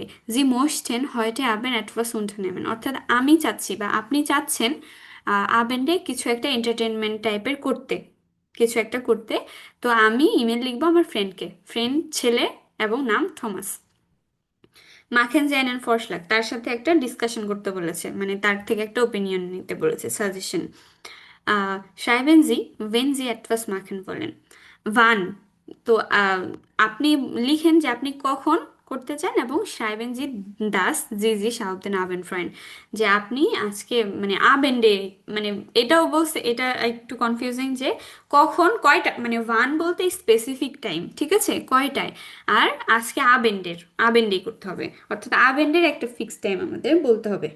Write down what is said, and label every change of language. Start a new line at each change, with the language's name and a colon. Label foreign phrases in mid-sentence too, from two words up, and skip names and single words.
German: Sie möchten heute Abend etwas unternehmen,
Bangla: অর্থাৎ আমি চাচ্ছি বা আপনি চাচ্ছেন আবেন্ডে কিছু একটা এন্টারটেনমেন্ট টাইপের করতে, কিছু একটা করতে। তো আমি ইমেল লিখবো আমার ফ্রেন্ডকে, ফ্রেন্ড ছেলে এবং নাম থমাস।
German: Machen Sie einen Vorschlag,
Bangla: তার সাথে একটা ডিসকাশন করতে বলেছে, মানে তার থেকে একটা ওপিনিয়ন নিতে বলেছে, সাজেশন।
German: schreiben Sie, wenn Sie etwas machen wollen. wann,
Bangla: তো আপনি লিখেন যে আপনি কখন করতে চান, এবং
German: schreiben Sie das Sie sich auf den Abend freuen,
Bangla: যে আপনি আজকে মানে আবেন্ডে, মানে এটাও বলছে, এটা একটু কনফিউজিং যে কখন কয়টা, মানে ওয়ান বলতে স্পেসিফিক টাইম, ঠিক আছে, কয়টায়, আর আজকে আবেন্ডেই করতে হবে, অর্থাৎ আবেন্ডের একটা ফিক্সড টাইম আমাদের বলতে হবে।